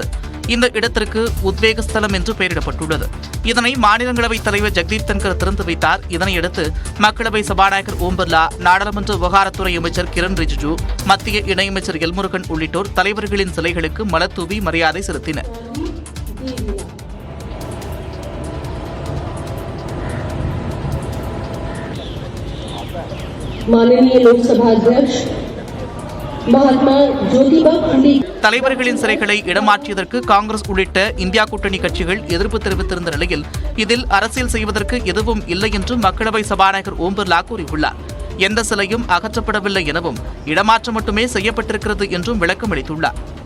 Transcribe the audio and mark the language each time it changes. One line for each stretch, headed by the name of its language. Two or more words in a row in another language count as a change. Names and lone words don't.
Tamil: இந்த இடத்திற்கு உத்வேக ஸ்தலம் என்று பெயரிடப்பட்டுள்ளது. இதனை மாநிலங்களவைத் தலைவர் ஜெக்தீப் தன்கர் திறந்து வைத்தார். இதனையடுத்து மக்களவை சபாநாயகர் ஓம் பிர்லா, நாடாளுமன்ற விவகாரத்துறை அமைச்சர் கிரண் ரிஜிஜு, மத்திய இணையமைச்சர் எல் முருகன் உள்ளிட்டோர் தலைவர்களின் சிலைகளுக்கு மலர் தூவி மரியாதை செலுத்தினர்.
Hindi: माननीय लोकसभा अध्यक्ष महात्मा ज्योतिबा फुले
Tamil: தலைவர்களின் சிலைகளை இடமாற்றியதற்கு காங்கிரஸ் உள்ளிட்ட இந்தியா கூட்டணி கட்சிகள் எதிர்ப்பு தெரிவித்திருந்த நிலையில் இதில் அரசியல் செய்வதற்கு எதுவும் இல்லை என்று மக்களவை சபாநாயகர் ஓம் பிர்லா கூறியுள்ளார். எந்த சிலையும் அகற்றப்படவில்லை எனவும் இடமாற்றம் மட்டுமே செய்யப்பட்டிருக்கிறது என்றும் விளக்கம் அளித்துள்ளார்.